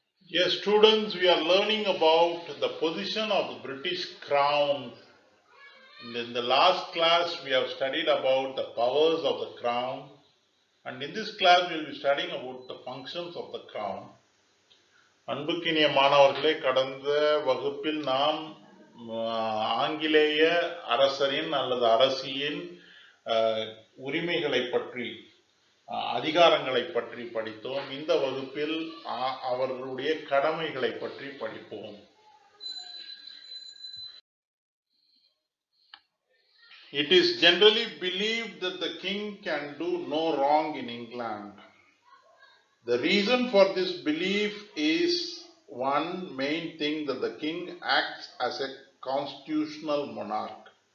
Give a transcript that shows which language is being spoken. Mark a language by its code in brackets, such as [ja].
[en] Yes, students, we are learning about the position of the British Crown. In the last class, we have studied about the powers of the Crown, and in this class, we will be studying about the functions of the Crown. [ta] அன்புக்கினிய மாணவர்களே, கடந்த வகுப்பில் நாம் ஆங்கிலேய அரசரின் அல்லது அரசியின் உரிமைகளை பற்றி அதிகாரங்களை பற்றி படித்தோம். இந்த வகுப்பில் அவர்களுடைய கடமைகளை பற்றி படிப்போம். [en] It is generally believed that the king can do no wrong in England. The reason for this belief is one main thing, that the king acts as a constitutional monarch.